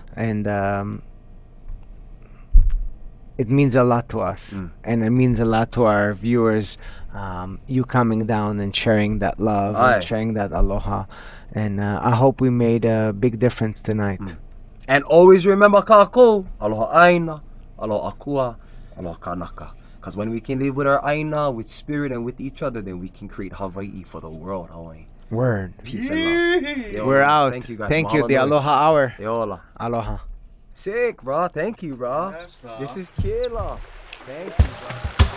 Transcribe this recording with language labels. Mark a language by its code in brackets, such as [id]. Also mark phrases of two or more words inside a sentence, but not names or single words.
[en] And it means a lot to us. And it means a lot to our viewers. You coming down and sharing that love and sharing that aloha. And I hope we made a big difference tonight. And always remember, [haw] kako, aloha aina, aloha akua, aloha kanaka. [en] Because when we can live with our aina, with spirit, and with each other, then we can create Hawaii for the world, Hawaii. Word. Peace and love. Yo, We're out. Thank you, guys. Thank you. Mahalo The nui. Aloha Hour. Eola. Aloha. Sick, bro. Thank you, bro. Yes, This is killer. Thank you, bro.